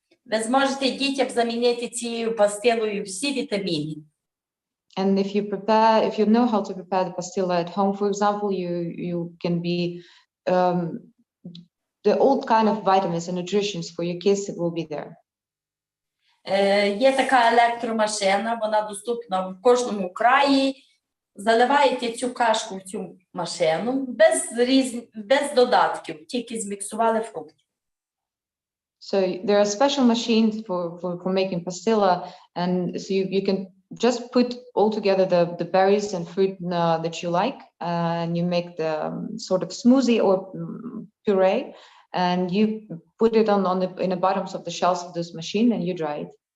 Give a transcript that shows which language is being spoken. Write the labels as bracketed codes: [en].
[uk] Ви зможете дітям замінити цією пастилою всі вітаміни. [en] And if you know how to prepare the pastilla at home, for example, you can be the old kind of vitamins and nutritions for your kids will be there. [uk] Є така електромашина, вона доступна в кожному краї. Заливаєте цю кашку в цю машину без додатків, тільки зміксували фрукти. [en] So there are special machines for making pastilla, and so you can just put all together the berries and fruit that you like, and you make the sort of smoothie or puree, and you put it in the bottoms of the shells of this machine, and you dry it.